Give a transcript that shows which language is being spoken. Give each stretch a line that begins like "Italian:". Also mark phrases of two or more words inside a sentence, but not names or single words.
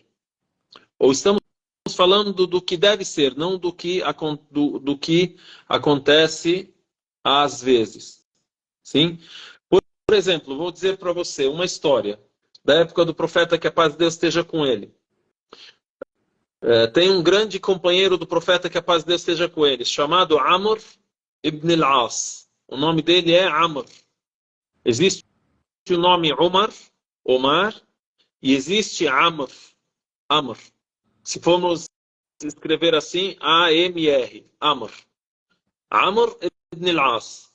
Portuguese: Ou estamos falando do que deve ser, não do que acontece às vezes. Sim? Por exemplo, vou dizer para você uma história da época do profeta, que a paz de Deus esteja com ele. Tem um grande companheiro do profeta, que a paz de Deus esteja com ele, chamado Amr ibn al-As. O nome dele é Amr. Existe o nome Omar, e existe Amr. Se formos escrever assim, A-M-R, Amr. Amr ibn al-As.